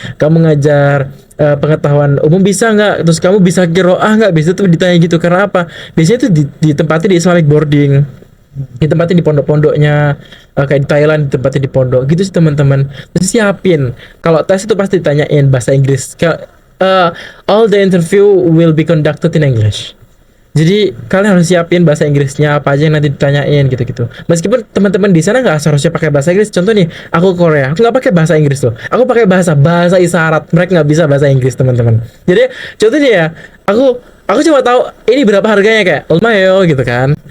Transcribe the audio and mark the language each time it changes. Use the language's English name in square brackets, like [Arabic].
[Indonesian] Kamu ngajar pengetahuan umum bisa nggak? Terus kamu bisa qiraah nggak? Biasanya tuh ditanya gitu. Karena apa? Biasanya tuh ditempati di Islamic boarding, ditempatin di pondok-pondoknya, kayak di Thailand ditempatin di pondok gitu sih teman-teman. Terus siapin, kalau tes itu pasti ditanyain bahasa Inggris. [English] All the interview will be conducted in English. [Indonesian] Jadi kalian harus siapin bahasa Inggrisnya apa aja yang nanti ditanyain gitu-gitu. Meskipun teman-teman di sana nggak seharusnya pakai bahasa Inggris. Contoh nih, aku ke Korea, aku nggak pakai bahasa Inggris loh. Aku pakai bahasa isyarat. Mereka nggak bisa bahasa Inggris teman-teman. Jadi contohnya ya, aku cuma tahu ini berapa harganya kayak Olmayo gitu kan.